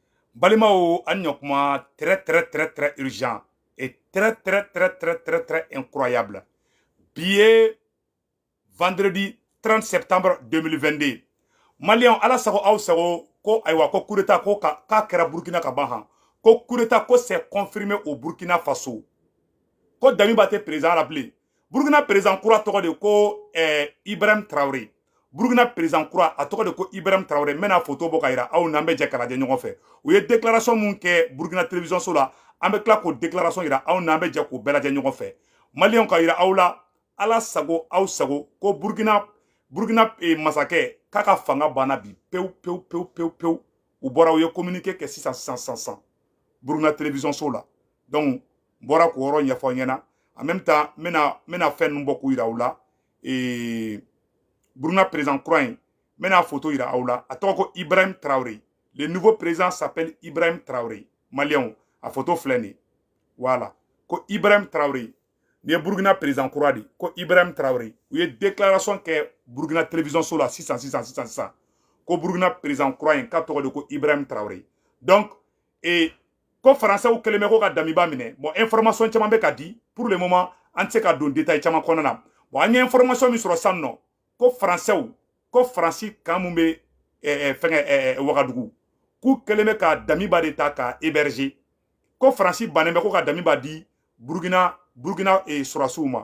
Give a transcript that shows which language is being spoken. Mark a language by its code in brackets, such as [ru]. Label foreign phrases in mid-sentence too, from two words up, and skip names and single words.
[fr] Balimao Anyokma, très urgent et très incroyable. Billet vendredi 30 septembre 2022. [bm] Malion ala sago aw sago ko aywa ko [fr] coup d'état [bm] ko ka kera Burkina ka ban ko [fr] coup d'état [bm] ko [fr] c'est confirmé au Burkina Faso. [bm] Ko Damiba te [fr] président rappelé. [bm] Burkina président kura tɔgɔ de ko Ibrahim Traoré. Burkina président kura a tɔgɔ de ko Ibrahim Traoré mena photo bɔ ka yira aw n'an bɛ jɛ ka lajɛ ɲɔgɔn fɛ. U ye déclaration mun kɛ Burkina télévision so la an bɛ tila k'o déclaration yira aw n'an bɛ jɛ k'o bɛɛ lajɛ ɲɔgɔn fɛ. Maliyɛnw ka yira aw la ala sago aw sago ko Burkina masakɛ k'a ka fanga banna bi pewu u bɔra u ye communiqué kɛ sisan Burkina télévision so la. Donc bɔra k'o yɔrɔ ɲɛfɔ ɲɛna [fr] en même temps [bm] mena fɛn ninnu bɔ k'u yira aw la Burkina président kura in mena photo yira aw la a tɔgɔ ko Ibrahim Traoré. [fr] Le nouveau président s'appelle Ibrahim Traoré. [bm] Malien a photo filɛ nin voilà ko Ibrahim Traoré ni ye Burkina président kura de ko Ibrahim Traoré u ye déclaration kɛ Burkina télévision so la sisan ko Burkina président kura in k'a tɔgɔ de ko Ibrahim Traoré. Donc ko français kɛlen bɛ ko ka Damiba minɛ bon information caman bɛ ka di [fr] pour le moment [bm] an tɛ se ka don détail caman kɔnɔna na bon an ye information min sɔrɔ sisan nɔ ko français ko Faransi kan mun bɛ fɛngɛ Wagadugu k'u kɛlen bɛ ka Damiba de ta ka héberger ko Faransi bannen bɛ ko ka Damiba di Burkina sɔrɔsiw ma.